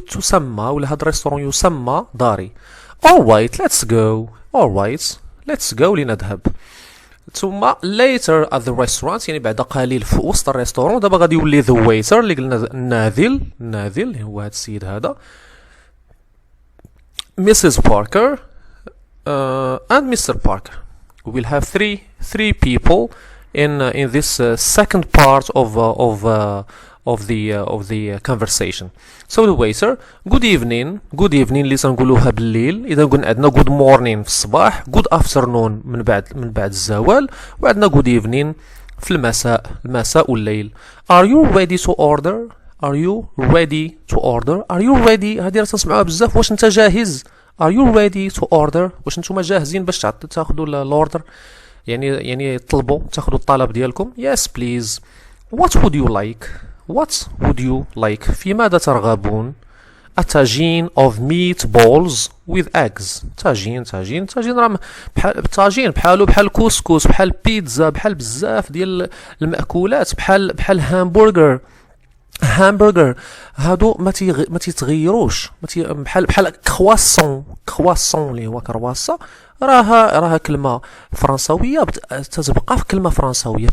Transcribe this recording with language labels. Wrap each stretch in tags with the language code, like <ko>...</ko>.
<ar>تسمى، ولا هذا الريستورون يسمى داري.</ar> <en>Alright, let's go. Alright, let's go</en> <ar>لنذهب. ثم</ar> <en>later at the restaurant،</en> <ar>يعني بعد قليل في وسط الريستورون، دابا غادي يولي the waiter اللي قلنا الناذل هو هذا السيد هذا.</ar> <en>Mrs. Parker and Mr. Parker. We will have three people in this second part of the conversation. So the waiter, good evening</en> <ar>اللي تنقولوها بالليل. اذا قلنا عندنا good morning في الصباح، good afternoon من بعد الزوال، وعندنا</ar> <en>good evening</en> <ar>في المساء والليل.</ar> <en>Are you ready to order? Are you ready؟</en> <ar>هذه راه تسمعوها بزاف. واش انت جاهز؟</ar> <en>Are you ready to order؟</en> <ar>واش نتوما جاهزين باش تاخذوا الاوردر؟ يعني تاخذوا الطلب ديالكم.</ar> <en>Yes please. What would you like؟</en> <ar>في ماذا ترغبون؟</ar> <en>A tagine of meatballs with eggs.</en> <ar>تاجين راه بحالو بحال كوسكوس، بحال بيتزا، بحال بزاف ديال المأكولات، بحال هامبرغر. هادو ما تيتغيروش، بحال كرواسون اللي هو كرواسا، راها كلمه فرنساويه تتبقى في كلمه فرنساويه.</ar>